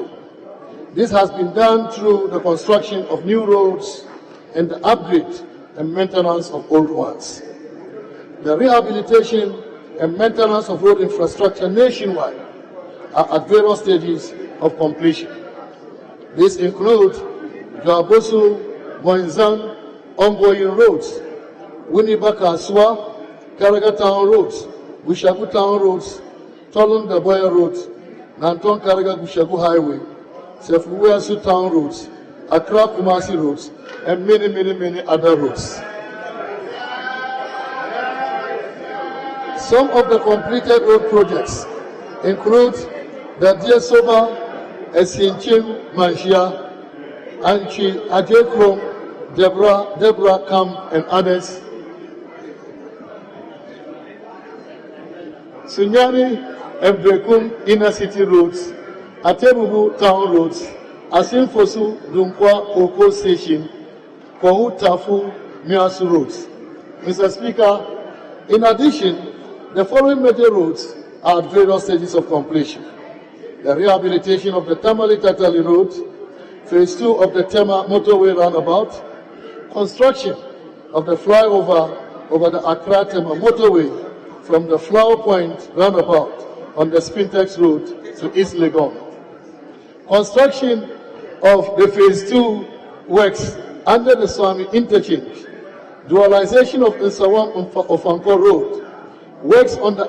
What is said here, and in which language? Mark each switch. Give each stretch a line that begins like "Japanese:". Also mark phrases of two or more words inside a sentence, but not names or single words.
English: This has been done through the construction of new roads and the upgrade and maintenance of old ones. The rehabilitation and maintenance of road infrastructure nationwide are at various stages of completion. These include Joabosu, Boinzan, ongoing roads, Winnibaka-Aswa, Karaga Town roads, Bushagu Town roads, Tolon Daboya roads, Nanton Karaga Bushagu Highway, Sefuweasu Town roads, Accra Kumasi roads, and many other roads. Some of the completed road projects include the Diesoba, Esinchim, Manshia, Anchi, Ajekrom, Deborah Camp, and others. Sunyani and Brekum inner city roads, Atebubu town roads, Asinfosu, Dunkwa, Oko station, Kohu Tafu, Miasu roads. Mr. Speaker, in addition, the following major roads are at various stages of completion: the rehabilitation of the Tamale-Tatali Road, Phase 2 of the Tema Motorway Roundabout, construction of the flyover over the Accra-Tema Motorway from the Flower Point Roundabout on the Spintex Road to East Legon, construction of the Phase 2 works under the Swami Interchange, dualization of Nsawam Ofanko Road, works on the